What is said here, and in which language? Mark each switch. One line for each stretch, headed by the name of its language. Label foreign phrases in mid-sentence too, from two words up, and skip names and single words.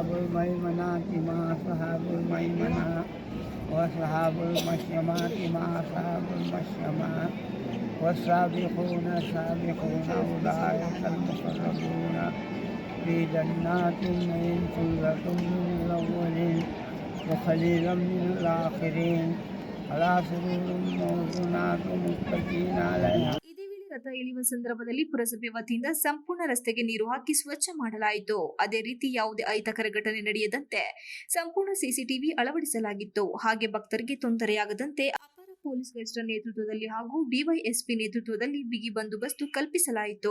Arabic: الميمنة ما أصحاب الميمنة وأصحاب المشيمة ما أصحاب المشيمة والسابقون السابقون أولئك المقربون في جنات النعيم ثلة من الأولين وقليلا من الآخرين على سرور موضونات متكئين عليها.
Kannada: ಇದೇ ವೇಳೆ ರಥ ಎಳೆಯುವ ಸಂದರ್ಭದಲ್ಲಿ ಪುರಸಭೆ ವತಿಯಿಂದ ಸಂಪೂರ್ಣ ರಸ್ತೆಗೆ ನೀರು ಹಾಕಿ ಸ್ವಚ್ಛ ಮಾಡಲಾಯಿತು. ಅದೇ ರೀತಿ ಯಾವುದೇ ಅಹಿತಕರ ಘಟನೆ ನಡೆಯದಂತೆ ಸಂಪೂರ್ಣ ಸಿಸಿಟಿವಿ ಅಳವಡಿಸಲಾಗಿತ್ತು. ಹಾಗೆ ಭಕ್ತರಿಗೆ ತೊಂದರೆಯಾಗದಂತೆ ಅಪರ ಪೊಲೀಸ್ ಗಸ್ಟರ ನೇತೃತ್ವದಲ್ಲಿ ಹಾಗೂ ಡಿವೈಎಸ್ಪಿ ನೇತೃತ್ವದಲ್ಲಿ ಬಿಗಿ ಬಂದೋಬಸ್ತು ಕಲ್ಪಿಸಲಾಯಿತು.